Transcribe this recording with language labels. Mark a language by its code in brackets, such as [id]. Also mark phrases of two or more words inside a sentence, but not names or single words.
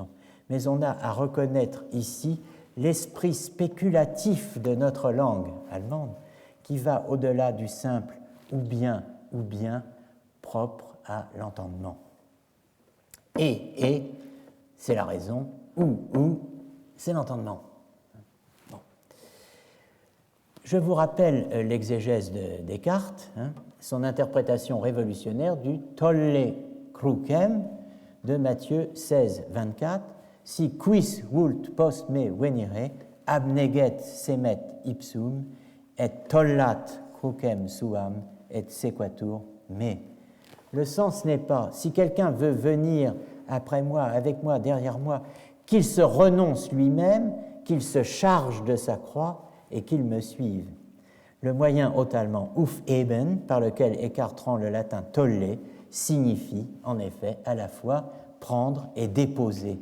[fr] Mais on a à reconnaître ici l'esprit spéculatif de notre langue allemande, qui va au-delà du simple ou bien propre à l'entendement. Et, c'est la raison, ou, c'est l'entendement. Bon. Je vous rappelle l'exégèse de Descartes, son interprétation révolutionnaire du [la] Tolle Crucem [fr] de Matthieu 16, 24. [la] Si quis vult post me venire, abneget semet ipsum, et tollat crucem suam, et sequatur me. [fr] Le sens n'est pas, si quelqu'un veut venir après moi, avec moi, derrière moi, qu'il se renonce lui-même, qu'il se charge de sa croix et qu'il me suive. Le moyen haut allemand aufheben, par lequel Eckhart rend le latin tolle, signifie en effet à la fois prendre et déposer.